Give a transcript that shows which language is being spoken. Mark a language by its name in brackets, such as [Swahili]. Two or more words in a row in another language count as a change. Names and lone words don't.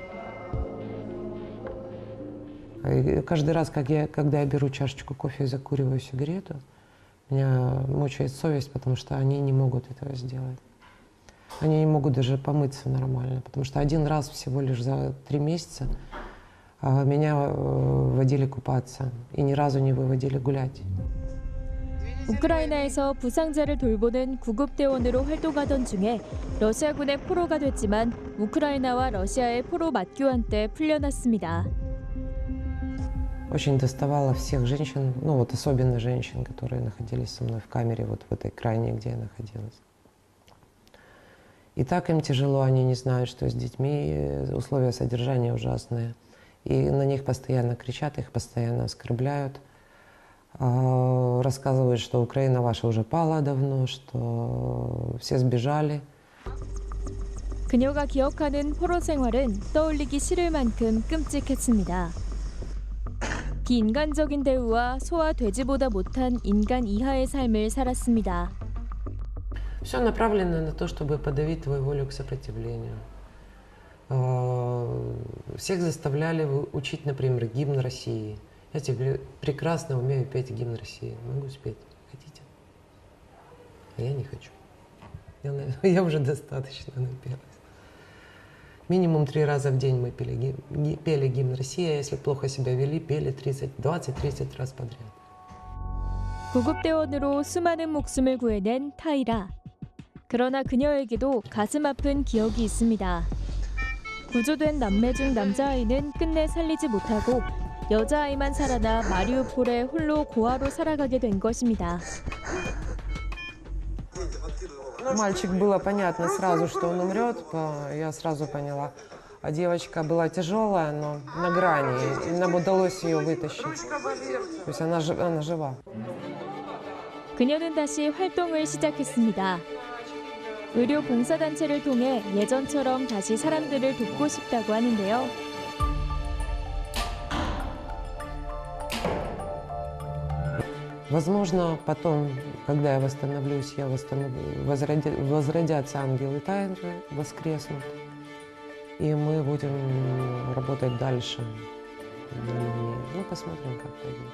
[Russian] Каждый раз, когда я беру чашечку кофе и закуриваю сигарету, меня мучает совесть, потому что они не могут этого сделать. Они не могут даже помыться нормально, потому что один раз всего лишь за 3 месяца меня водили купаться и ни разу не выводили гулять. 2 [Korean] 우크라이나에서 부상자를 돌보는 구급대원으로 활동하던 중에 러시아군의 포로가 됐지만 우크라이나와 러시아의 포로 맞교환 때 풀려났습니다. [Russian] Очень доставало всех женщин, ну вот особенно женщин, которые находились со мной в камере, вот в этой крайней, где я находилась. И так им тяжело, они не знают, что с детьми, условия содержания ужасные. И на них постоянно кричат, их постоянно оскорбляют. Рассказывают, что Украина ваша уже пала давно, что все сбежали. [Korean] 그녀가 기억하는 포로 생활은 떠올리기 싫을 만큼 끔찍했습니다. 비인간적인 대우와 소와 돼지보다 못한 인간 이하의 삶을 살았습니다. [Russian] Все направлено на то, чтобы подавить твою волю к сопротивлению. Всех заставляли учить, например, гимн России. Я тебе прекрасно умею петь гимн России. Могу спеть. Хотите? А я не хочу. Я уже достаточно напелась. Минимум 3 раза в день мы пели гимн России, а если плохо себя вели, пели 20-30 раз подряд. [Korean] 구급대원으로 수많은 목숨을 구해낸 타이라. 그러나 그녀에게도 가슴 아픈 기억이 있습니다. 구조된 남매 중 남자아이는 끝내 살리지 못하고 여자아이만 살아나 마리우폴에 홀로 고아로 살아가게 된 것입니다. [Russian] Мальчик было понятно сразу, что он умрет, я сразу поняла. А девочка была тяжелая, но на грани, и нам удалось ее вытащить. То есть она жива. [Korean] 그녀는 다시 활동을 시작했습니다. 의료 봉사단체를 통해 예전처럼 다시 사람들을 돕고 싶다고 하는데요. [Russian] Возможно, потом, когда я восстановлюсь, возродятся ангелы также, воскреснут, и мы будем работать дальше. Ну, посмотрим, как пойдет.